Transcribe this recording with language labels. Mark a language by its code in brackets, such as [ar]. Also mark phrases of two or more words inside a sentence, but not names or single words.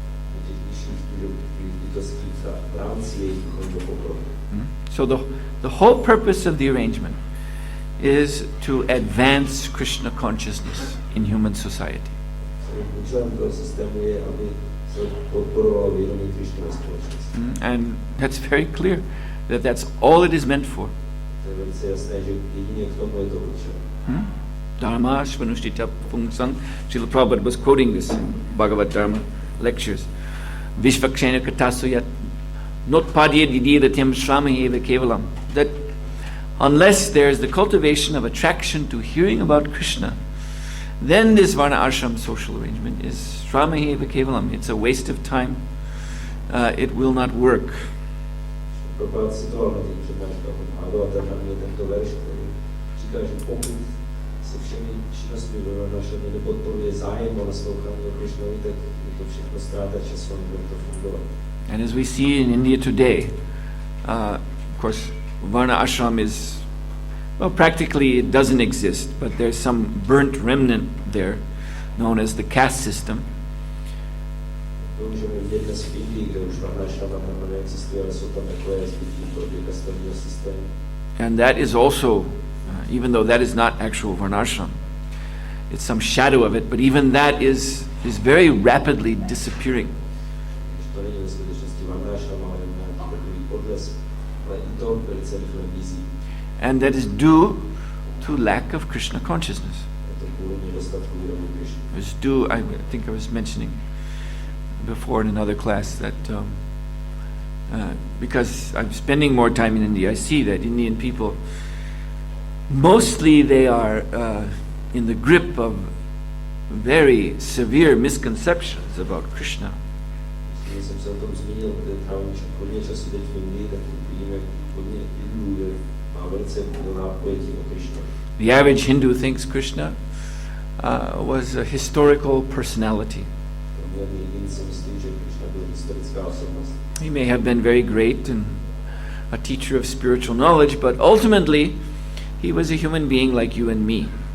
[cs] těch nižších bytostí v rámci jejich duchovního pokroku. [en] So the whole purpose of the arrangement is to advance Krishna consciousness in human society. [cs] Účelem toho systému je, aby se podporovalo vědomí Krišny ve společnosti. [en] And that's very clear that that's all it is meant for. [cs] To je velice jasné, že jedině k tomu je to určeno. [sa] Dharma Shvanushtita Pungsang. [en] Srila Prabhupada was quoting this in Bhagavad Dharma lectures. [sa] Vishvakshena Katasuyat Notpadye Didiratyam Shramaheva Kevalam. [en] That unless there is the cultivation of attraction to hearing about Krishna, then this Varna Ashram social arrangement is [sa] Shramaheva Kevalam. [en] It's a waste of time. It will not work. [cs] Prabhupada citoval na těch přednáškách od Bhagavata hlavně tento verš, který říká, že pokud se všemi činnostmi ve Varnašramě nepodporuje zájem o naslouchání o Krišnovi, tak je to všechno ztráta času a nebude to fungovat. [en] And as we see in India today, of course, Varna Ashram is, well, practically it doesn't exist, but there's some burnt remnant there, known as the caste system. [cs] To můžeme vidět dnes v Indii, kde už Varnašrama neexistuje, ale jsou tam takové zbytky toho kastovního systému. [en] And that is also, even though that is not actual Varnashram, it's some shadow of it, but even that is very rapidly disappearing. [cs] To není ve skutečnosti Varnašrama, ale nějaký takový podlesk, ale i to velice rychle mizí. [en] And that is due to lack of Krishna consciousness. [cs] Je to kvůli nedostatku vědomí Krišny. [en] It's due, I think I was mentioning before in another class that because I'm spending more time in India, I see that Indian people, mostly they are in the grip of very severe misconceptions about Krishna. [cs] Když jsem se o tom zmínil, protože trávím hodně času teď v Indii, tak vidíme hodně Hindů, má velice silná pojetí o Krišnu. [en] The average Hindu thinks Krishna was a historical personality. He may have been very great and a teacher of spiritual knowledge, but ultimately he was a human being like you and me.